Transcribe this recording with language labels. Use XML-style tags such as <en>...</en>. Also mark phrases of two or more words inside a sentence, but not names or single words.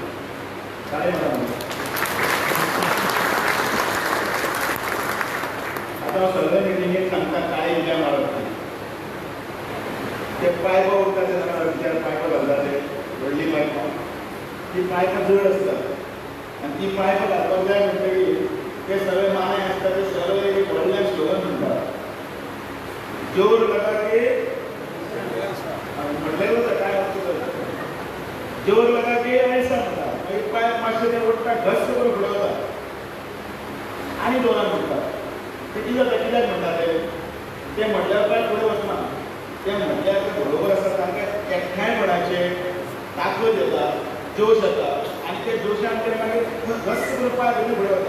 <kok>काय म्हणटा आता सगळ्या मिटिंगेक सांगता काय उद्या मारत ते पायपा उरता ते जाणां विचार पायपा घालता ते व्हडली पायपां ती पायपां जड आसतात आणि ती पायपां घालपाक जाय म्हणटकीर ते सगळे माने आसता ते सगळे एक व्हडलें स्लोगन म्हणटात,</kok> <hi>जोर लगा के</hi> <kok>म्हटलेलो काय अर्थ</kok> <hi>जोर लगा के</hi> <kok>ऐसा म्हणटा, मागीर पायप मातशें ते ओडटा घस करून फुडवता आनी जोरान म्हणटात. ते कित्याक म्हणटा ते म्हटल्यार काय फुडें वचना, ते म्हटल्यार ते बरोबर आसा, तांकां एकठांयपणाचे ताकद येता, जोश येता आणि ते जोशान ते मागीर घस करून पांय धरून फुडें वता.</kok>